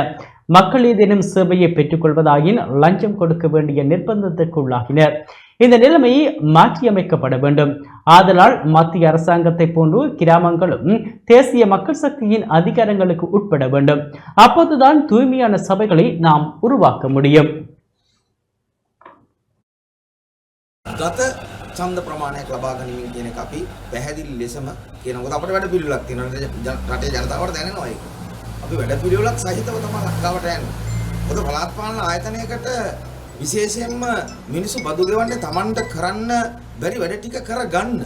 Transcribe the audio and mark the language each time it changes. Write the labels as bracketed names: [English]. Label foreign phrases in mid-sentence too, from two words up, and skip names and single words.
[Tamil] மக்கள் ஏதேனும் சேவையை பெற்றுக் கொள்வதாயின் லஞ்சம் கொடுக்க வேண்டிய நிர்பந்தத்திற்குள்ளாகினர். இந்த நிலைமை மாற்றியமைக்கப்பட வேண்டும். ஆதலால் மத்திய அரசாங்கத்தை போன்று கிராமங்களும் தேசிய மக்கள் சக்தியின் அதிகாரங்களுக்கு உட்பட வேண்டும். அப்போதுதான் தூய்மையான சபைகளை நாம் உருவாக்க முடியும். [Sinhala] ගත ඡන්ද ප්‍රමාණයක් ලබා ගැනීම කියන එක අපි පැහැදිලි ලෙසම කියනකොට අපිට වැඩ පිළිවෙලක් තියෙනවා. රටේ ජනතාවට දැනෙනවා ඒක. අපි වැඩ පිළිවෙලක් සහිතව තමයි ලංකාවට යන්නේ. මොකද පළාත් පාලන ආයතනයකට විශේෂයෙන්ම මිනිස්සු බදු ගෙවන්නේ Tamanට කරන්න බැරි වැඩ ටික කරගන්න.